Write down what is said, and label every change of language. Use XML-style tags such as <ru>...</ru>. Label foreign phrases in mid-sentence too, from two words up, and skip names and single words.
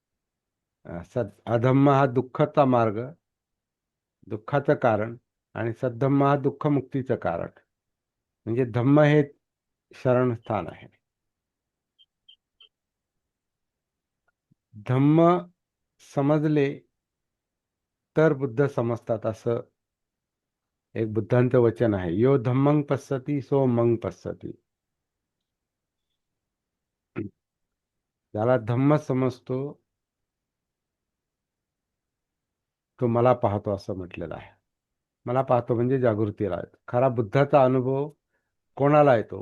<mr>अधम्म हा दुःखाचा मार्ग, दुःखाचं कारण, आणि सद्धम्म हा दुःखमुक्तीचं कारण. म्हणजे धम्म हे शरणस्थान आहे. धम्म समजले तर बुद्ध समजतात, असं एक बुद्धांचं वचन आहे.</mr> <pi>यो धम्मं पश्यति सो मग पश्यति.</pi> <mr>ज्याला धम्म समजतो तो मला पाहतो, असं म्हटलेलं आहे. मला पाहतो म्हणजे जागृतीला आहे. खरा बुद्धाचा अनुभव कोणाला येतो?</mr>